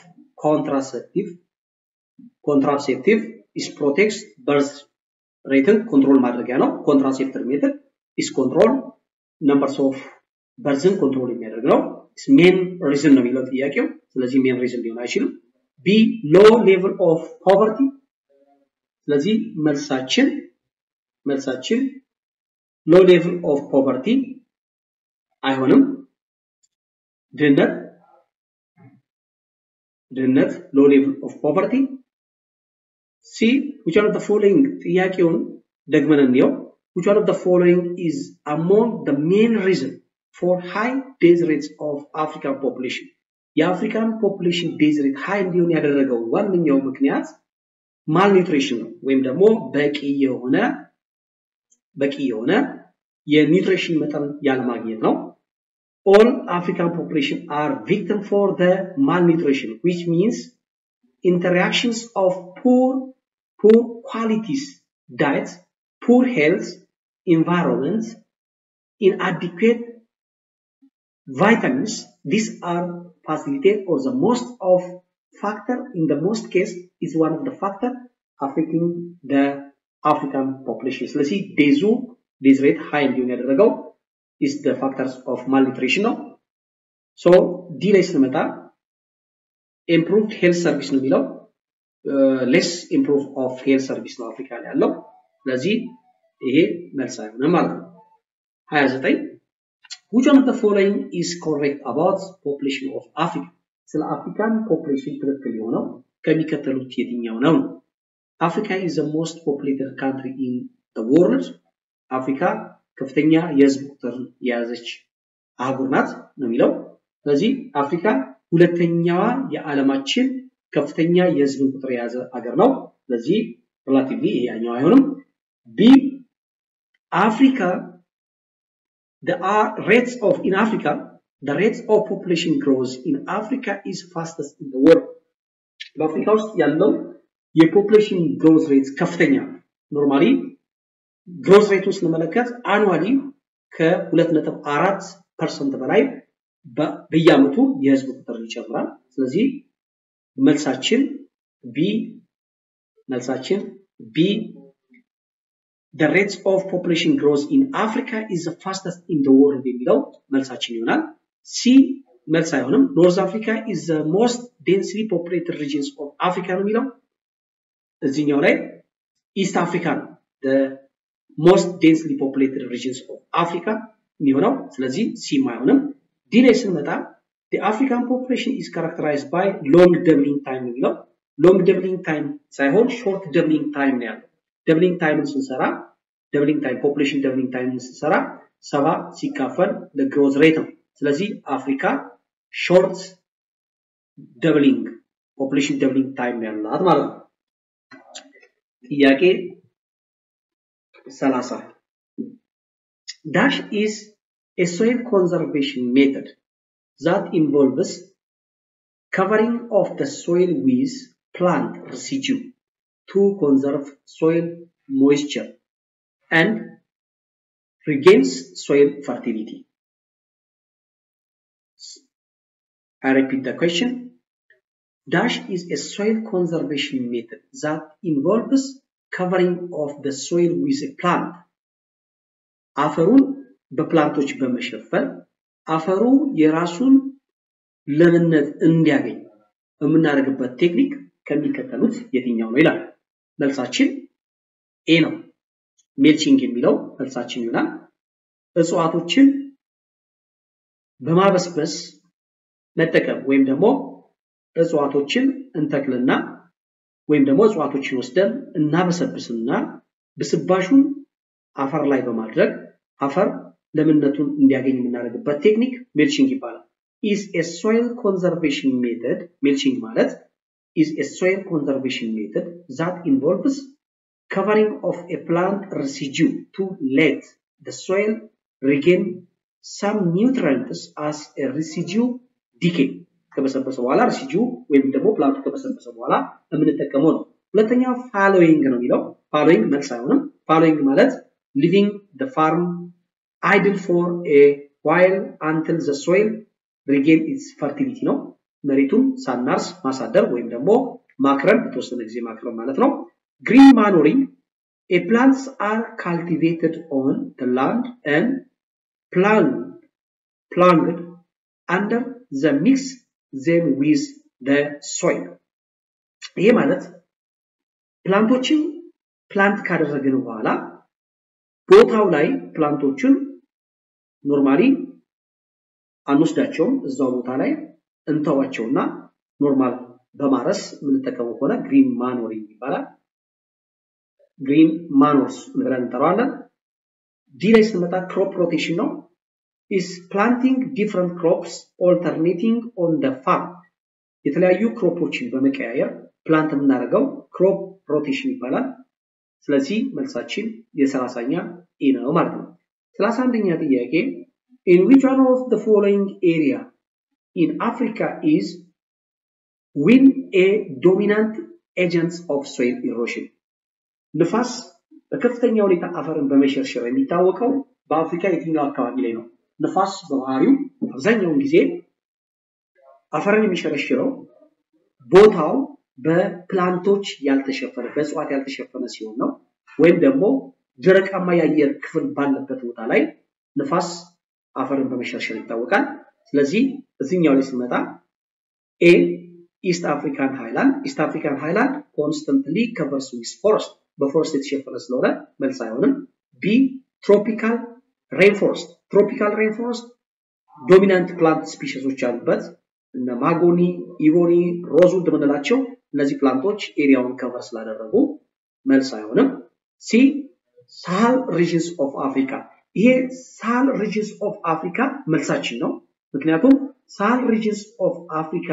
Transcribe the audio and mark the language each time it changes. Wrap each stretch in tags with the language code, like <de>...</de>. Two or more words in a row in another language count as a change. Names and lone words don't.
<en>contraceptive is protects birth rate control</en> <am>ማድረጊያ ነው</am> <en>contraceptive method is control numbers of birth control</en> <am>የሚያደርግ ነው</am> <en>is main reason</en> <am>ነው የሚለው ጥያቄው ስለዚህ</am> <en>main reason</en> <am>ሊሆን አይችልም</am> <en>b low level of poverty ስለዚህ መልሳችን low level of poverty</en> <am>አይሆንም ድህነት</am> <en>low level of poverty C which one of the following</en> <am>ጥያቄውን ደግመን እንየው</am> <en>which one of the following is among the main reason for high death rates of African population የአፍሪካን population death rate high</en> <am>እንዲሆን ያደረገው ዋነኛው ምክንያት</am> <en>malnutrition</en> <am>ነው ወይም ደግሞ በቂ የሆነ የኒውትሪሽን መጠን ያለማግኘት ነው</am> <en>all African population are victim for the malnutrition which means interactions of poor qualities diet poor health environment inadequate vitamins these are facilitate or the most of factor in the most case is one of the factor affecting the African population ስለዚህ death rate high</en> <am>እንዲሆን ያደረገው</am> <en>is the factors of malnutrition ነው so</en> <am>D ላይ ስንመጣ</am> <en>improved health service</en> <am>ነው የሚለው</am> <en>less improve of health service</en> <am>ነው አፍሪካ ላይ ያለው ስለዚህ ይሄ መልስ አይሆንም ማለት ነው</am> <en>29 Which one of the following is correct about population of Africa</en> <am>ስለ አፍሪካን population ትክክል የሆነው ከሚከተሉት የትኛው ነው</am> <en>Africa is the most populated country in the world</en> <am>አፍሪካ ከፍተኛ የህዝብ ቁጥር የያዘች አህጉር ናት ነው የሚለው ስለዚህ አፍሪካ ሁለተኛዋ የዓለማችን ከፍተኛ የህዝብ ቁጥር የያዘ ሀገር ነው ስለዚህ ሪሌቲቭሊ ያኛው አይሆንም</am> <en>B Africa the rate of population growth in Africa is fastest in the world</en> <am>በአፍሪካ ውስጥ ያለው የፖፑሌሽን</am> <en>growth rate</en> <am>ከፍተኛ ኖርማሊ</am> <en>growth rate</en> <am>ውስጥ ለመለከት</am> <en>annually</en> <am>ከ2.4% በላይ በየአመቱ የህዝብ ቁጥር ይጨምራል ስለዚህ መልሳችን</am> <en>B the rate of population growth in Africa is the fastest in the world</en> <am>የሚለው መልሳችን ይሆናል</am> <en>C</en> <am>መልስ አይሆንም</am> <en>North Africa is the most densely populated regions of Africa</en> <am>ነው የሚለው እዚህኛው</am> <en>ላይ East Africa the most densely populated regions of Africa</en> <am>የሚሆነው ስለዚህ</am> <en>C አይሆንም D</en> <am>ላይ ስንመጣ</am> <en>the African population is characterized by long doubling time</en> <am>ነው የሚለው</am> <en>long doubling time ሳይሆን short doubling time</en> <am>ነው ያለው</am> <en>doubling time ስንሰራ population doubling time ስንሰራ 7 ሲካፈል the growth rate</en> <am>ነው ስለዚህ አፍሪካ</am> <en>short doubling population doubling time</en> <am>ያላት ማለት ነው ጥያቄ</am> <en>30 dash is a soil conservation method that involves covering of the soil with plant residue to conserve soil moisture and regains soil fertility. I repeat the question. Dash is a soil conservation method that involves covering of the soil with a plant.</en> <am>አፈሩን በፕላንቶች በመሸፈን አፈሩ የራሱን ለምነት እንዲያገኝ የምናደርግበት ቴክኒክ ከሚከተሉት የትኛው ነው ይላል መልሳችን ኤ ነው ሜልቺንግ የሚለው መልሳችን ይሆናል እጽዋቶችን በማበስበስ መጠቀም ወይም ደግሞ እጽዋቶችን እንተክልና ወይም ደግሞ እጽዋቶችን ወስደን እናበሰብስና ብስባሹን አፈር ላይ በማድረግ አፈር ለምነቱን እንዲያገኝ የምናደርግበት ቴክኒክ ሜልቺንግ ይባላል</am> <en>is a soil conservation method mulching ማለት is a soil conservation method that involves covering of a plant residue to let the soil regain some nutrients as a residue decay</en> <am>ከበሰበሰ በኋላ</am> <en>residue</en> <am>ወይም ደግሞ ፕላንቱ ከበሰበሰ በኋላ የምንጠቀመው ነው</am> <en>ሁለተኛው following</en> <am>ነው የሚለው</am> <en>following</en> <am>መልስ አይሆንም</am> <en>following ማለት leaving the farm idle for a while until the soil regain its fertility</en> <am>ነው መሬቱን ሳናርስ ማሳደር ወይም ደግሞ ማክረም በተወሰነ ጊዜ ማክረም ማለት ነው</am> <en>green manuring a plants are cultivated on the land and planted under the mix them with the soil</en> <am>ይሄ ማለት ፕላንቶችን ፕላንት ካደረግን በኋላ ቦታው ላይ ፕላንቶችን ኖርማሊ አንወስዳቸውም እዛው ቦታ ላይ እንተዋቸውና ኖርማል በማረስ ምን ተጠቀመው ሆነ</am> <en>green manuring</en> <am>ይባላል</am> <en>green manures</en> <am>ብለን እንጠራዋለን ዲ ላይ ስንመጣ</am> <en>crop rotation ነው is planting different crops alternating on the farm</en> <am>የተለያዩ ክሮፖችን በመቀያየር</am> <en>ፕላንት</en> <am>የምናደርገው</am> <en>crop rotation</en> <am>ይባላል ስለዚህ መልሳችን የ30ኛ ኢ ነው ማለት ነው 31ኛ ጥያቄ</am> <en>in which one of the following area in Africa is wind a dominant agent of soil erosion</en> <am>ንፋስ በከፍተኛ ሁኔታ አፈርን በመሸርሸር የሚታወቀው በአፍሪካ የትኛው አካባቢ ላይ ነው ንፋስ በባህሪው አብዛኛውን ጊዜ አፈርን የሚሸረሽረው ቦታው በፕላንቶች ያልተሸፈነ በእጽዋት ያልተሸፈነ ሲሆን ነው ወይም ደግሞ ደረቃማ የአየር ክፍል ባለበት ቦታ ላይ ንፋስ አፈርን በመሸርሸር ይታወቃል ስለዚህ እዚህኛው ላይ ስንመጣ A</am> <en>East African highland constantly covers with forest</en> <am>በፎረስት የተሸፈነ ስለሆነ መልስ አይሆንም B</am> <en>tropical rainforest dominant plant species</en> <am>አሉበት እና</am> <en>mahogany ebony rosewood</en> <am>ምንላቸው እነዚህ ፕላንቶች ኤሪያውን ከቨር ስላደረጉ መልስ አይሆንም C</am> <en>Sahel regions of Africa</en> <am>ይሄ</am> <en>Sahel regions of Africa</en> <am>መልሳችን ነው ምክንያቱም</am> <en>Sahel regions of Africa</en>